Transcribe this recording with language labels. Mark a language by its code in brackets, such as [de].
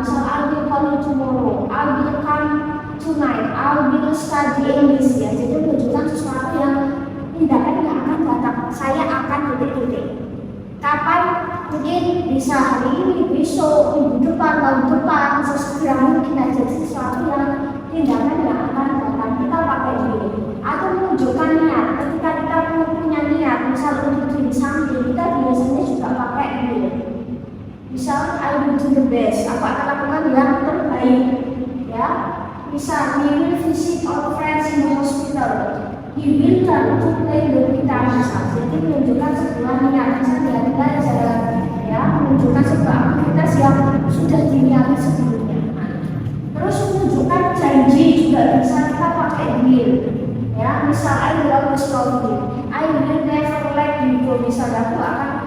[id] Misal [en] I will call you tomorrow, I will come tonight, I will study English ya. [id] Jadi menunjukkan sesuatu yang tindakan yang akan datang. Saya akan titik-titik. Kapan? Mungkin bisa hari ini, besok, minggu depan, tahun depan, sesegera mungkin aja sesuatu yang tindakan yang akan datang. Kita pakai will. Atau menunjukkan niat. Ketika kita punya niat, misal untuk diri sendiri, kita biasanya juga pakai will. Misal [en] I will do the best, [id] aku akan lakukan yang terbaik, ya. Misal [en] we will visit our friends in the hospital, he will try to play the guitar. [id] Jadi menunjukkan sebuah niat, misalnya belajar, ya, menunjukkan sebuah aktivitas yang sudah diniati sebelumnya. Terus menunjukkan janji juga bisa kita pakai will, ya. Misal [en] I will always love you, I will never let you go. [id] Misalnya aku akan